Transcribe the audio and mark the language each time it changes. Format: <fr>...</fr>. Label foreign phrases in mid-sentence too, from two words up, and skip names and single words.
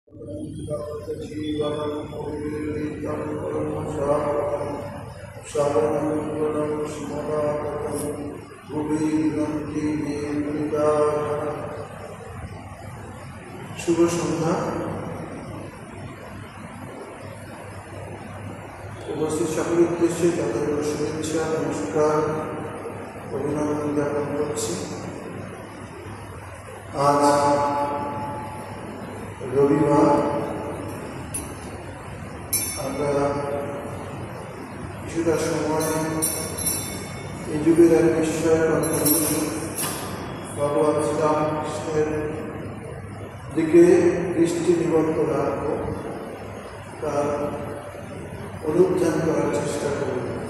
<sa>जीवनं पुरीतं परमशान्तं शरणं स्मरातं भुवि गन्ति निदानं।</sa> <bn>শুভ সন্ধ্যা। উপস্থিত সকলের উদ্দেশ্যে যথাযথ শুভেচ্ছা নমস্কার অভিনন্দন জ্ঞাপন করছি। আজ রবিবার, আমরা কিছুটা সময় এই যুগের এক বিস্ময়কর পুরুষ ভগবান শ্রীরামকৃষ্ণের দিকে দৃষ্টি নিবদ্ধ রাখব, তার অনুধ্যান করার চেষ্টা করব।</bn>